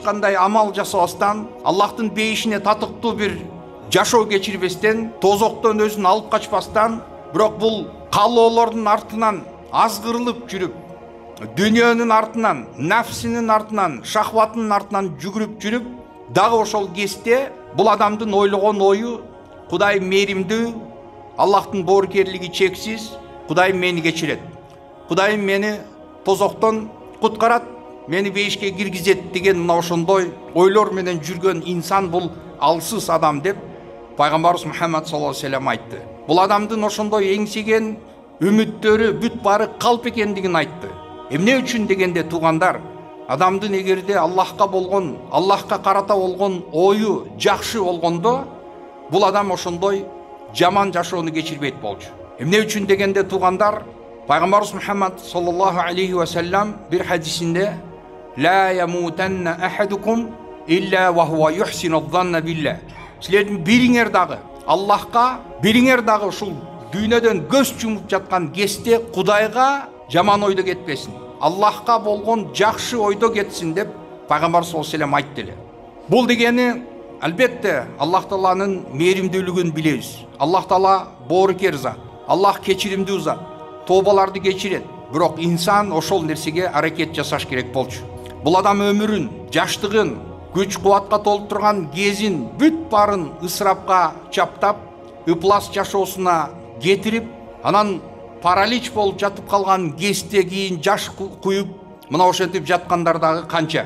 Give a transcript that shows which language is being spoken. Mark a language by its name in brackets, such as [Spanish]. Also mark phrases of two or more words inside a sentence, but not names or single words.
[Kyrgyz] кандай амал жасабастан, Аллахтын бейишине татыктуу бир жашоо кечирбестен, тозоктон өзүн алып качпастан, бирок бул каалоолордун артынан азгырылып жүрүп, дүниөнүн артынан, нафсинин артынан, шахватынын артынан жүгүрүп, дагы ошол кезде бул адамдын ойлогон ою Кудай мээримдүү, Аллахтын боорукерлиги чексиз, Кудайым мени кечирет. Кудайым мени тозоктон куткарат, мени бейишке киргизет деген мына ошондой ойлор менен жүргөн инсан бул алсыз адам деп Пайгамбарыбыз Мухаммад [Arabic] صلى الله عليه وسلم [Kyrgyz] айтты. Бул адамдын ошондой эңсеген үмүттөрү бүт бары калп экендигин айтты. Эмне үчүн дегенде туугандар, адамдын эгерде Аллахка карата болгон ою жакшы болгондо, бул адам ошондой жаман жашоону кечирбейт болчу. Эмне үчүн дегенде туугандар, Пайгамбарыбыз Мухаммад [Arabic] صلى الله عليه وسلم [Kyrgyz] бир хадисинде [Arabic] لا يموتن أحدكم إلا وهو يحسن الظن بالله. [Kyrgyz] Силердин бириңер дагы Аллахка, бириңер дагы ушул дүйнөдөн көз жумуп жаткан кезде Кудайга жаман ойдо кетпесин, Аллахка болгон жакшы ойдо кетсин деп Пайгамбар [Arabic] صلى الله عليه وسلم [Kyrgyz] айтты эле. Бул дегени албетте Аллах Тааланын мээримдүүлүгүн билебиз. Аллах Таала боорукер зат, Аллах кечиримдүү зат, тообаларды кечирет. Бирок инсан ошол нерсеге аракет жасаш керек болчу. Бул адам өмүрүн, жаштыгын, күч кубатка толуп турган кезин бүт барын ысырапка чаптап, ыплас жашоосуна кетирип, анан паралич болуп жатып калган кезде кийин жаш куюп, мына ошентип жаткандар дагы канча.